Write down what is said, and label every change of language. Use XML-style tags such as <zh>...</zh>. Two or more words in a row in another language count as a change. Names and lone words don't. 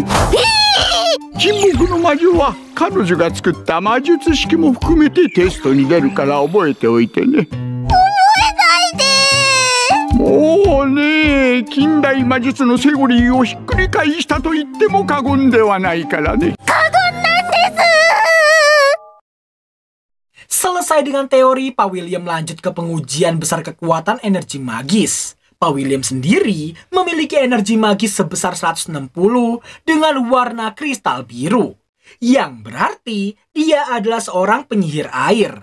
<ja>沈黙の魔女は彼女が作った魔術式も含めてテストに出るから覚えておいてね。もうね、近代魔術のセオリーをひっくり返したと言っても過言ではないからね。過言なんです。</ja> <id>Selesai dengan teori, Pak William lanjut ke pengujian besar kekuatan energi magis. Pak William sendiri memiliki energi magis sebesar 160 dengan warna kristal biru. Yang berarti dia adalah seorang penyihir air.</id>